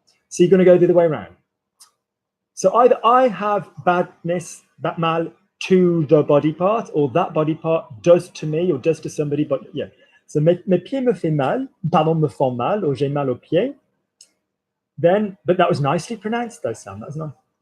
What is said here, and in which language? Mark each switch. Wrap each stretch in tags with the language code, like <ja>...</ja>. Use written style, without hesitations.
<en>So you're going to go the other way around. So either I have badness, that mal, to the body part, or that body part does to me or does to somebody, but yeah.</en> <fr>So mes pieds me fait mal, me font mal, or j'ai mal aux pieds.</fr> <en>Then, but that was nicely pronounced though, Sam, that was nice.</en>